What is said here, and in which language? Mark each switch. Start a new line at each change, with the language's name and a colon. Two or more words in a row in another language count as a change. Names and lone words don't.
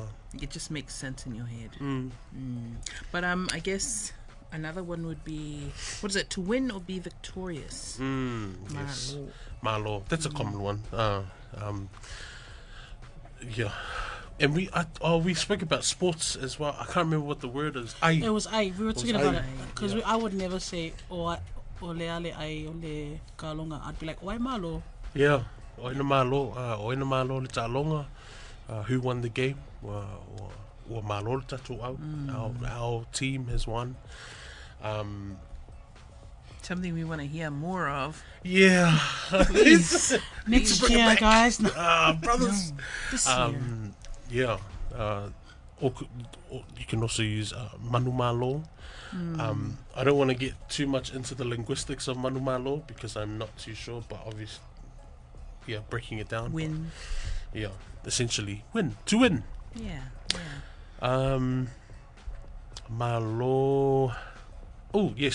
English: It just makes sense in your head. But I guess another one would be, what is it? To win or be victorious. Yes. Malo. That's a common one. Yeah. And we spoke about sports as well. I can't remember what the word is. It was I. We were talking about it because Yeah. I would never say
Samoan: ole ale ai ole kalonga.
English: I'd be like, why malo? Yeah.
Samoan: Oina malo le talonga.
English: Who won the game? Or
Samoan: malo le tatu au.
English: Our team has won. Something we want to hear more of. Yeah. Next year, guys. Brothers. This year. Yeah. Or you can also use
Samoan: manu malo.
English: I don't want to get too much into the linguistics of
Samoan: manu malo
English: because I'm not too sure, but obviously, yeah, breaking it down. Win. But, yeah, essentially win. To win. Yeah. Malo. Oh, yes.